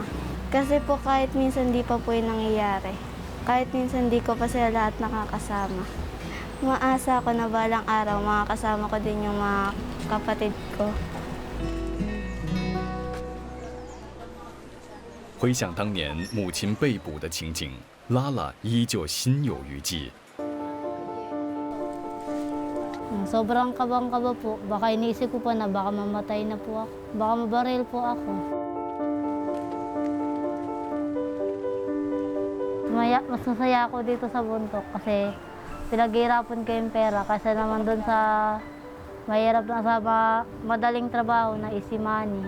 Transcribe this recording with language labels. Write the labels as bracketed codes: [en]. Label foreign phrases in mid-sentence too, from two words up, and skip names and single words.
[tl] Kasi po kahit minsan di pa po yung nangyayari. Kahit minsan di ko pa sila lahat nakakasama. Maasa ako na balang araw makakasama ko din yung mga kapatid ko. [zh] 回想当年母亲被捕的情景，拉拉依旧心有余悸。 [tl] Sobrang kabang-kaba po. Baka iniisip ko po na baka mamatay na po ako. Baka mabaril po ako. Mas masaya ako dito sa bundok kasi pinaghihirapan ko yung pera kasi naman doon sa mahirap na sa madaling trabaho na [en] easy money.